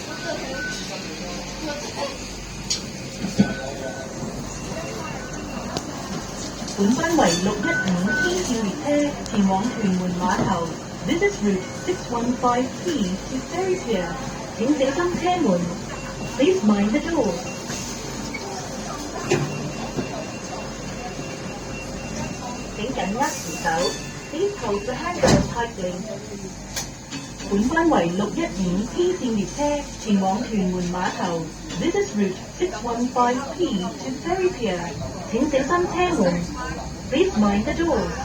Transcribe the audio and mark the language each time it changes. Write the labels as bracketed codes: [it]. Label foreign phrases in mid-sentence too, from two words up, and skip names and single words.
[yue] 本班為615P 線列車前往屯門碼頭。 [en] This is route 615P to Ferry Pier。 [yue] 請小心車門。 [en] Please mind the door。 [yue] 請緊握扶手。 [en] Please hold the handrail tightly。 [yue] 本班為615P 線列車前往屯門碼頭。 [en] This is route 615P to Ferry Pier。 [yue] 請小心車門。 [en] Please mind the door。